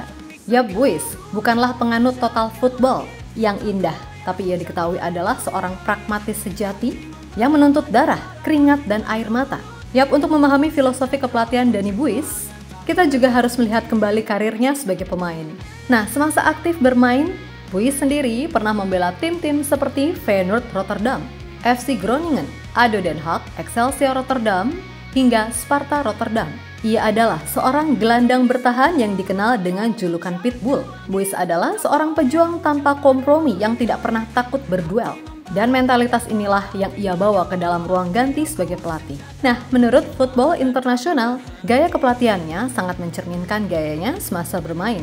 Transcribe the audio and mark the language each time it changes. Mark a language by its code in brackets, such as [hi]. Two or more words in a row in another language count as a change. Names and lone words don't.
[id] Yap, Buis bukanlah penganut [en] total football [id] yang indah, tapi ia diketahui adalah seorang pragmatis sejati yang menuntut darah, keringat, dan air mata. Yap, untuk memahami filosofi kepelatihan Danny Buis, kita juga harus melihat kembali karirnya sebagai pemain. Nah, semasa aktif bermain, Buis sendiri pernah membela tim-tim seperti Feyenoord Rotterdam, FC Groningen, ADO Den Haag, Excelsior Rotterdam, hingga Sparta Rotterdam. Ia adalah seorang gelandang bertahan yang dikenal dengan julukan Pitbull. Buis adalah seorang pejuang tanpa kompromi yang tidak pernah takut berduel. Dan mentalitas inilah yang ia bawa ke dalam ruang ganti sebagai pelatih. Nah, menurut Football International, gaya kepelatihannya sangat mencerminkan gayanya semasa bermain.